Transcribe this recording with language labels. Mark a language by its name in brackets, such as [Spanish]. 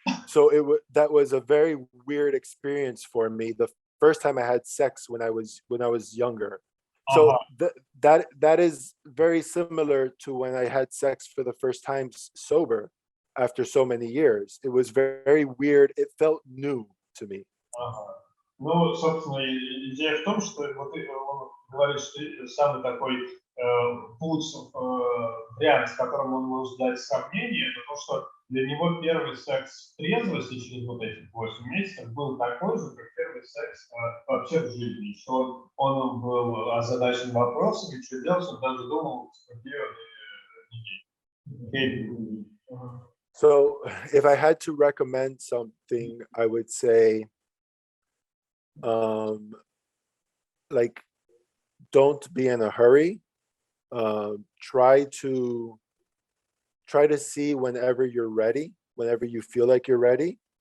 [English] So that was a very weird experience for me. The first time I had sex when I was younger. So that is very similar to when I had sex for the first time sober after so many years. It was very, very weird. It felt new to me. [Russian] Ну, собственно, идея в том, что вот он говорит, что самый такой путь, вариант, с которым он может дать сомнение, это то, что для него первый секс в трезвости через вот эти 8 месяцев был такой же, как первый секс вообще в жизни. Что он был озадачен вопросами, что делать, он даже думал, где он [English] Okay. So if I had to recommend something, I would say, like, don't be in a hurry. Try to see whenever you're ready, whenever you feel like you're ready.